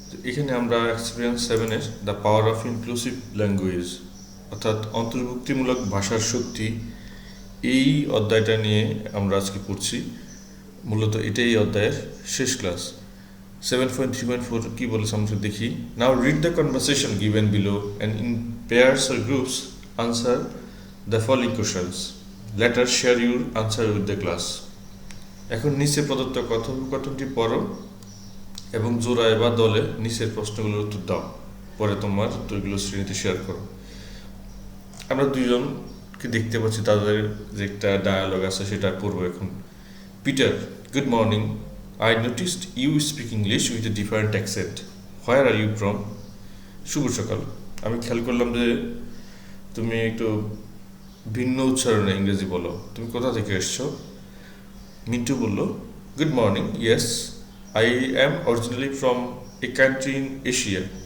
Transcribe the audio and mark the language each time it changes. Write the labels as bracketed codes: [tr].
[bn] এখানে আমরা experience 7-এর [en] the power of inclusive language [bn] অর্থাৎ অন্তর্ভুক্তিমূলক ভাষার শক্তি, এই অধ্যায়টা নিয়ে আমরা আজকে পড়ছি। মূলত এটাই এই অধ্যায়ের শেষ ক্লাস। 7.3.4 কি বলেছে আমরা দেখি। [en] Now read the conversation given below and in pairs or groups answer the following questions. Let us share your answer with the class. [bn] এখন নিচে প্রদত্ত কথোপকথনটি পড়ো এবং জোড়ায় বা দলে নিচের প্রশ্নগুলোর উত্তর দাও, পরে তোমার উত্তরগুলো শ্রেণীতে শেয়ার করো। আমরা দুইজনকে দেখতে পাচ্ছি, তাদের যে একটা ডায়ালগ আছে সেটা পড়বো এখন। [en] Peter, good morning, I noticed you speak English with a different accent. Where are you from? [bn] শুভ সকাল, আমি খেয়াল করলাম যে তুমি একটু ভিন্ন উচ্চারণে ইংরেজি বলো, তুমি কোথা থেকে এসছো? মিন্টু বলল, [en] Good morning, yes I am originally from a country in Asia.